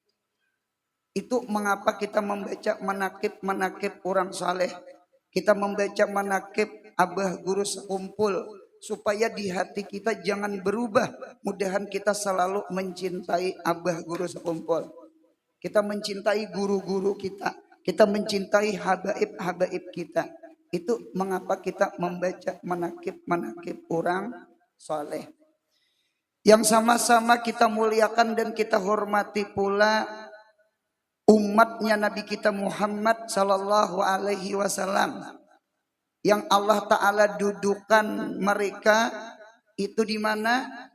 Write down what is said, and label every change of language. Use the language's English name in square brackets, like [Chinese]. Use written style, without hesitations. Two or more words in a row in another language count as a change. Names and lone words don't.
[Indonesian] Itu mengapa kita membaca manakib orang saleh, kita membaca manakib abah guru sekumpul, supaya di hati kita jangan berubah. Mudahan kita selalu mencintai abah guru sekumpul, kita mencintai guru-guru kita mencintai habaib-habaib kita. Itu mengapa kita membaca manakib orang saleh. Yang sama-sama kita muliakan dan kita hormati pula umatnya Nabi kita Muhammad [Arabic] صلى الله عليه وسلم, [Indonesian] yang [Arabic] الله تعالى [Indonesian] dudukan mereka itu di mana?